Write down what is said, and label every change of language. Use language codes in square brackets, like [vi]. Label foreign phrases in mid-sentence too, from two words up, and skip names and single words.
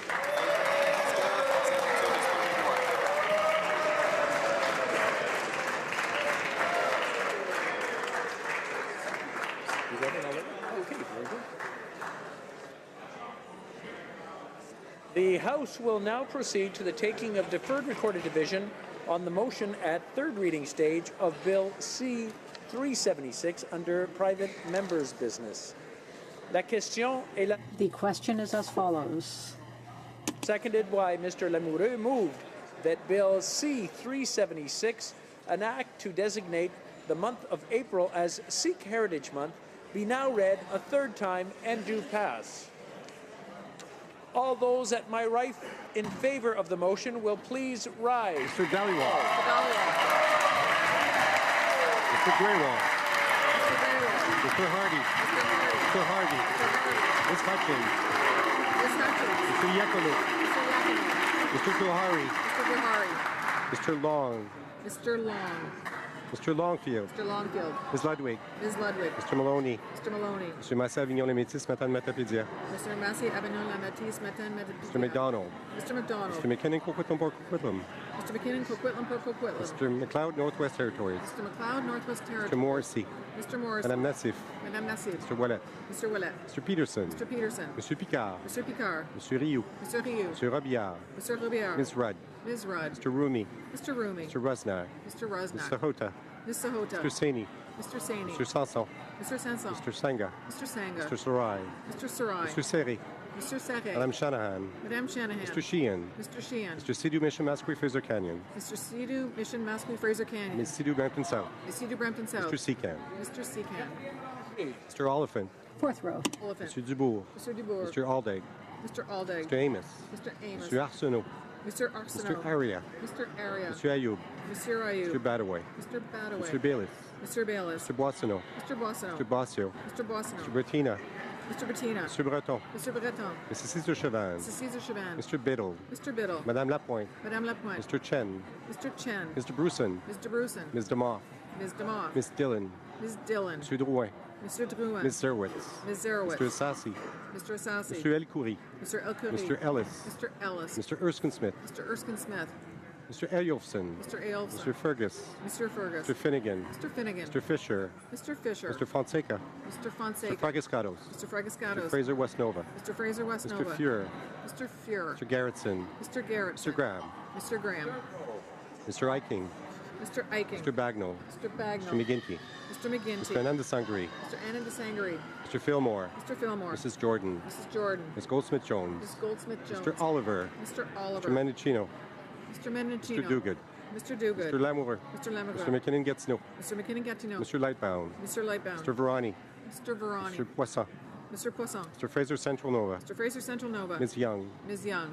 [en] Okay, very good. The House will now proceed to the taking of deferred recorded division on the motion at third reading stage of Bill C-376 under private members' business. [fr] La question est la... [en] The question is as follows. Seconded by Mr. Lamoureux, moved that Bill C-376, an act to designate the month of April as Sikh Heritage Month, be now read a third time and do pass. All those at my right in favor of the motion will please rise. Mr. Dhaliwal. Mr. Grewal. Mr. Hardy. Mr. Hardy. Ms. Hutchins. Mr. Yekulu. Mr. Guhari. Mr. Long. Mr. Long. Mr. Longfield. Mr. Longfield. Ms. Ludwig. Ms. Ludwig. Mr. Maloney. Mr. Maloney. Mr. Massa-Avignon-les-Métis, Matane Matapédia. Mr. Massey, Avignon, Lamatis, Matan, Mr. McDonald. Mr. McDonald. Mr. McKinnon, Coquitlam, Port Coquitlam. Mr. McKinnon, Coquitlam, Port Coquitlam. Mr. McLeod, Northwest Territories. Mr. McLeod, Northwest Territories. Mr. Morrissey. Mr. Morrissey. Madame Nassif. Madame Nassif. Mr. Ouellet. Mr. Ouellet. Mr. Peterson. Mr. Peterson. Mr. Picard. Mr. Picard. Mr. Rioux. Mr. Rioux. Mr. Robillard. Mr. Robillard. Ms. Rudd. Ms. Rudd. Mr. Rumi. Mr. Rumi. Mr. Rusnak. Mr. Rusnak. Mr. Hota. Ms. Sahota. Mr. Saini. Mr. Saini. Mr. Sanson. Mr. Sanson. Mr. Sangha. Mr. Sangha. Mr. Sarai. Mr. Sarai. Mr. Seri. Mr. Serre. Madame Shanahan. Madame Shanahan. Mr. Sheehan. Mr. Sheehan. Mr. Sidhu Mission Masquerade Fraser Canyon. Mr. Sidhu, Mission Masquerade Fraser Canyon. Ms. Sidhu Brampton South. Ms. Sidhu Brampton South. Mr. Secan. Mr. Secan. Mr. Oliphant. Fourth row. Oliphant. Mr. Dubourg. Mr. Dubourg. Mr. Aldag. Mr. Aldag. Mr. Amos. Mr. Amos. Mr. Arsenault. Mr. Arsenault. Mr. Aria. Mr. Aria. Mr. Ayoub. Mr. Ayoub. Mr. Badaway. Mr. Badaway. Mr. Bailiff. Mr. Bayless. Mr. Boissonneau. Mr. Boissonneau. Mr. Bossio. Mr. Boissonneau. Mr. Bertina. Mr. Bettina. Mr. Breton. Mr. Breton. Mrs. Cesar Chavan. Mrs. Cesar Chavan. Mr. Biddle. Mr. Biddle. Madame Lapointe. Madame Lapointe. Mr. Chen. Mr. Chen. Mr. Bruson. Mr. Bruson. Ms. DeMoff. Ms. DeMoff. Ms. Dillon. Ms. Dillon. Mr. Drouin. Mr. Drouin. Ms. Zerwitz. Ms. Zerowitz. Mr. Assassi. Mr. Assassi. Mr. Elkoury. Mr. Elkoury. Mr. Ellis. Mr. Ellis. Mr. Erskine Smith. Mr. Erskine Smith. Mr. Eyolfson. Mr. Eyolfson. Mr. Fergus. Mr. Fergus. Mr. Finnegan. Mr. Finnegan. Mr. Fisher. Mr. Fisher. Mr. Fonseca. Mr. Fonseca. Mr. Fragiscatos. Mr. Fragiscatos. Mr. Fraser Westnova. Mr. Fraser Westnova. Mr. Fuhrer. Mr. Fuhrer. Mr. Garrettson. Mr. Garrett. Mr. Graham. Mr. Graham. Mr. Eiking. Mr. Eiking. Mr. Bagnall. Mr. Bagnall. Mr. McGinty. Mr. McGinty. Mr. Anandasangri. Mr. Anandasangri. Mr. Fillmore. Mr. Fillmore. Mrs. Jordan. Mrs. Jordan. Ms. Goldsmith-Jones. Ms. Goldsmith-Jones. Mr. Oliver. Mr. Oliver. Mr. Mendocino. Mr. Mendocino. Mr. Duguid. Mr. Duguid. Mr. Lamoureux. Mr. Lamoureux. Mr. McKinnon-Gatineau. Mr. McKinnon-Gatineau. Mr. Lightbound. Mr. Lightbound. Mr. Verani. Mr. Verani. Mr. Poisson. Mr. Poisson. Mr. Fraser Central Nova. Mr. Fraser Central Nova. Ms. Young. Ms. Young.